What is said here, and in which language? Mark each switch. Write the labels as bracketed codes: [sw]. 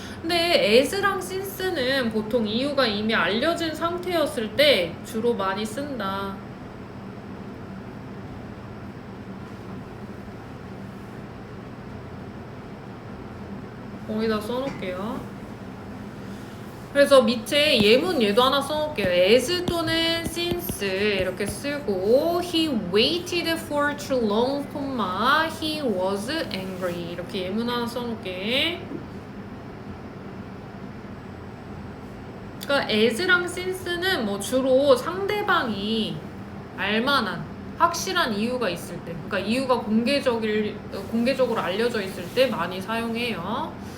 [ko] 근데 as랑 since는 보통 이유가 이미 알려진 상태였을 때 주로 많이 쓴다. 거기다 써놓을게요. 그래서 밑에 예문 얘도 하나 써놓을게요. [en] as [ko] 또는 [en] since [ko] 이렇게 쓰고 [en] he waited for too long, he was angry [ko] 이렇게 예문 하나 써놓을게. 그러니까 as랑 since는 뭐 주로 상대방이 알만한 확실한 이유가 있을 때, 그러니까 이유가 공개적으로 알려져 있을 때 많이 사용해요.